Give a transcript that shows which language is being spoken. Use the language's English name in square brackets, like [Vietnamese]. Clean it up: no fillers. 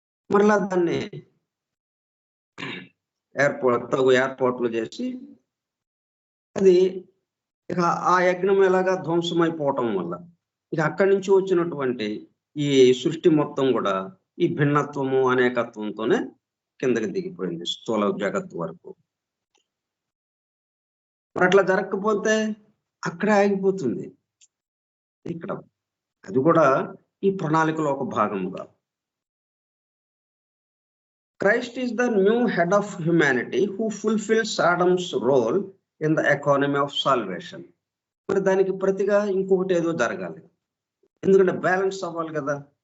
[Telugu] మరలా దాన్ని తగు ఏర్పాట్లు చేసి అది ఇక ఆ యజ్ఞం ఎలాగా ధ్వంసమైపోవటం వల్ల ఇక అక్కడి నుంచి వచ్చినటువంటి ఈ సృష్టి మొత్తం కూడా ఈ భిన్నత్వము, అనేకత్వంతోనే కిందకి దిగిపోయింది స్థూల జగత్తు వరకు. మరి అట్లా జరగకపోతే అక్కడే ఆగిపోతుంది. ఇక్కడ అది కూడా ఈ ప్రణాళికలో ఒక భాగముగా. [English] Christ is the new head of humanity who fulfills Adam's role in the economy of salvation. [Telugu] మరి దానికి ప్రతిగా ఇంకొకటి ఏదో జరగాలి, ఎందుకంటే బ్యాలెన్స్ అవ్వాలి కదా.